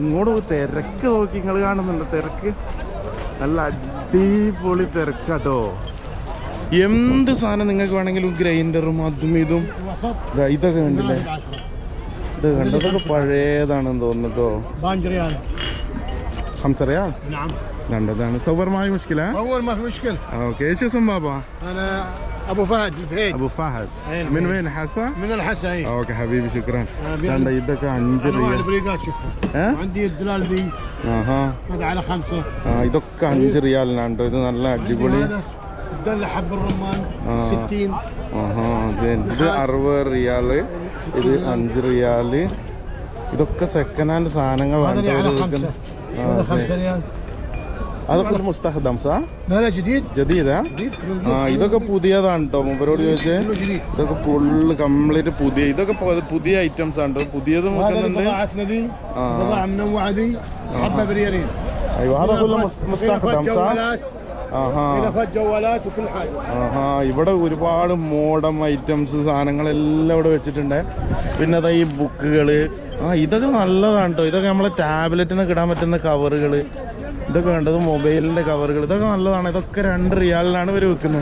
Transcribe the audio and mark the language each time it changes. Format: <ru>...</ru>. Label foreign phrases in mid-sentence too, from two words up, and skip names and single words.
<ml>ഇങ്ങോട്ട് തിരക്ക് നോക്കി, നിങ്ങൾ കാണുന്നുണ്ട് തിരക്ക്. നല്ല അടിപൊളി തിരക്കാട്ടോ. എന്ത് സാധനം നിങ്ങൾക്ക് വേണമെങ്കിലും, ഗ്രൈൻഡറും അതും ഇതും. ഇതൊക്കെ കണ്ടില്ലേ, ഇത് കണ്ടതൊക്കെ പഴയതാണെന്ന് തോന്നുട്ടോ.</ml> <ar>5 ريال. نعم. صور معي مشكلة؟ صور ما في مشكلة. اوكي، ايش اسم بابا؟ أنا أبو فهد الفهيد. أبو فهد. من وين حسا؟ من الحسا. إيه. اوكي حبيبي شكرا. عندك يدك 5 ريال. البريقات شوفها. عندي الدلال دي. اها. هذا على 5.</ar> <ml>ഇതൊക്കെ 5 റിയാലിനാണ്ടോ. ഇത് നല്ല അടിപൊളി.</ml> <ar>الدل حب الرمان 60.</ar> <ml>ഇത് 60 റിയാല്, ഇത് 5 റിയാല്. ഇതൊക്കെ</ml> <en>second hand</en> <ml>സാധനങ്ങളാണ്.</ml> <ar>هذا 5 ريال. هذا كله مستخدم صح؟ لا لا جديد. جديد ها؟</ar> <ml>ഇതൊക്കെ പുതിയതാണ് കേട്ടോ. മൂപ്പരോട് ചോദിച്ചേ. ഇതൊക്കെ</ml> <en>full complete</en> <ml>പുതിയ, ഇതൊക്കെ പുതിയ ഐറ്റംസ് ആണ്. പുതിയത് നോക്കുന്നുണ്ട്.</ml> <ar>ايوه هذا كله مستخدم صح؟</ar> <ml>ഇവിടെ ഒരുപാട് മോഡം ഐറ്റംസ് സാധനങ്ങളെല്ലാം ഇവിടെ വെച്ചിട്ടുണ്ട്. പിന്നെ അതാ ഈ ബുക്കുകൾ. ഇതൊക്കെ നല്ലതാണ് കേട്ടോ. ഇതൊക്കെ നമ്മളെ ടാബ്ലറ്റിനൊക്കെ ഇടാൻ പറ്റുന്ന കവറുകൾ. ഇതൊക്കെ കണ്ടത് മൊബൈലിൻ്റെ കവറുകൾ. ഇതൊക്കെ നല്ലതാണ്. ഇതൊക്കെ 2 റിയാലിനാണ് ഇവർ വെക്കുന്നത്.</ml>